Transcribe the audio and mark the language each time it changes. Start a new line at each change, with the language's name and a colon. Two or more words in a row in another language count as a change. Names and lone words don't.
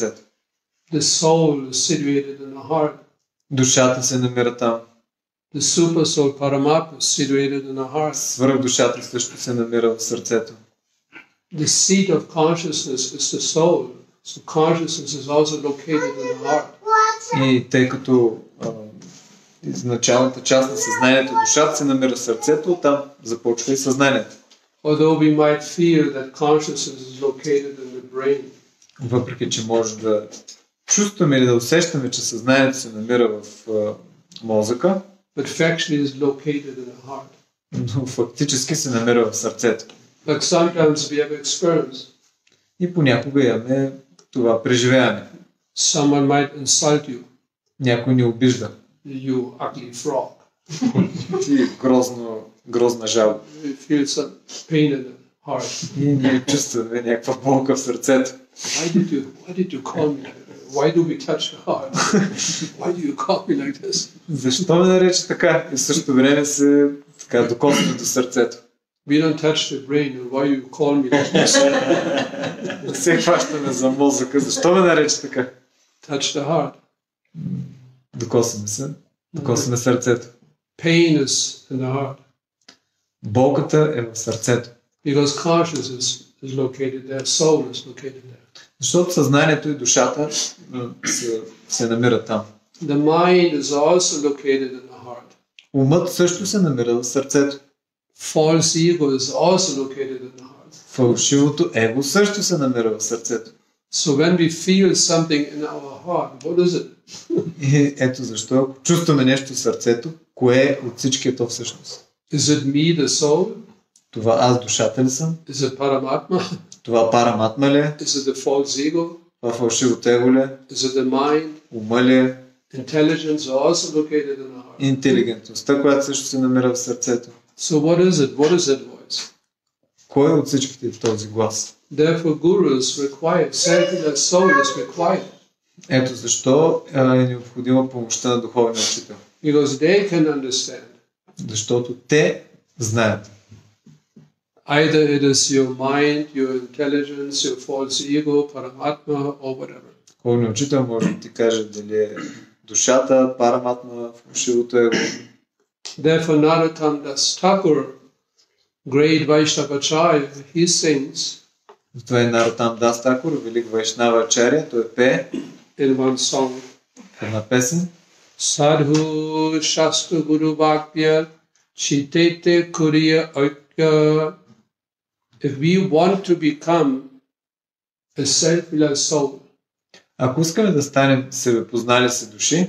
English: The soul is situated in the heart.
Bulgarian: Душата се намира там.
English: The super soul Paramatma is situated in the heart.
Bulgarian: Свръхдушата също се намира в сърцето.
English: The seat of consciousness is the soul, so consciousness is also located in the heart.
Bulgarian: И тъй като началната част на съзнанието, душата се намира в сърцето, оттам започва и съзнанието.
English: Although we might feel that consciousness is located in the brain.
Bulgarian: Въпреки че може да чувстваме или да усещаме, че съзнанието се намира в мозъка,
English: But factually is located in the heart.
Bulgarian: но фактически се намира в сърцето.
English: Like sometimes we have experience.
Bulgarian: И понякога имаме това преживяване.
English: Someone might insult you.
Bulgarian: Някой ни обижда.
English: You ugly frog.
Bulgarian: И грозна жалба.
English: You feel some pain in the heart.
Bulgarian: И ние чувстваме някаква болка в сърцето.
English: Why did you call me like that? Why do we touch the heart? Why do you call me like this?
Bulgarian: Защо ме нарече така? И в същото време се така докосваме до сърцето.
English: We don't touch the brain, and why you call me like this?
Bulgarian: Се хващаме за мозъка. Защо ме нарече така?
English: Touch the heart.
Bulgarian: Докосваме сърцето.
English: Pain is in the heart.
Bulgarian: Болката е в сърцето.
English: Because consciousness is located there, soul is located there.
Bulgarian: Защото съзнанието и душата се намират там.
English: The mind is also located in the heart.
Bulgarian: Умът също се намира в сърцето.
English: False ego is also located in the heart.
Bulgarian: Фалшивото его също се намира в сърцето.
English: So when we feel something in our heart, what is it?
Bulgarian: И ето защо, ако чувстваме нещо в сърцето, кое от всички е то всъщност?
English: Is it me, the soul?
Bulgarian: Това аз душата ли съм?
English: Is it Paramatma?
Bulgarian: Това параматма ли е?
English: Is it the false ego?
Bulgarian: Това фалшивото его ли е?
English: Is it the mind?
Bulgarian: Ума ли е?
English: Intelligence is also located in the heart.
Bulgarian: Интелигентността, която също се намира в сърцето.
English: So what is it? What is that voice?
Bulgarian: Кой от всичките е този глас?
English: Therefore, guru is required. Self-less soul is required.
Bulgarian: Ето защо е необходима помощта на духовния учител.
English: Because they can understand.
Bulgarian: Защото те знаят.
English: Either it is your mind, your intelligence, your false ego, Paramatma, or whatever.
Bulgarian: Духовният учител може да ти каже дали е душата, параматма, фалшивото его.
English: Therefore, Narottam Das Thakur, great Vaishnavacharya, he sings
Bulgarian: Това е Наротам Дас Такур, велик Вайшнава ачаря, той пее
English: in one song,
Bulgarian: в една песен.
Bangla: সাধু শাস্ত্র গুরু বাক্য চিতেতে কুরিয়া ঐক্য.
English: If we want to become a self-less soul,
Bulgarian: Ако искаме да станем себепознали се души,